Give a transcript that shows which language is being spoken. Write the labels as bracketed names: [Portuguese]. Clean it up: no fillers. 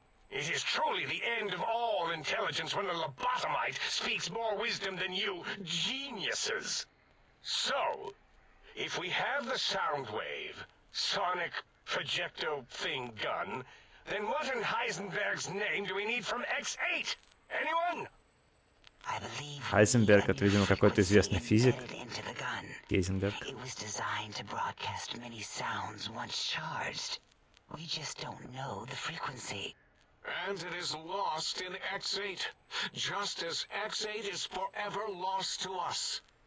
[English] It is truly the end of all intelligence when the lobotomite speaks more wisdom than you geniuses. So, if we have the sound wave, sonic projecto thing gun, then what in Heisenberg's name do we need from X8? Anyone? I believe [Russian] Heisenberg, это, видимо, какой-то известный физик. [English] into the gun. Heisenberg. It was designed to broadcast many sounds once charged. We just don't know the frequency. And it is lost in X8, just as X8 is forever lost to us.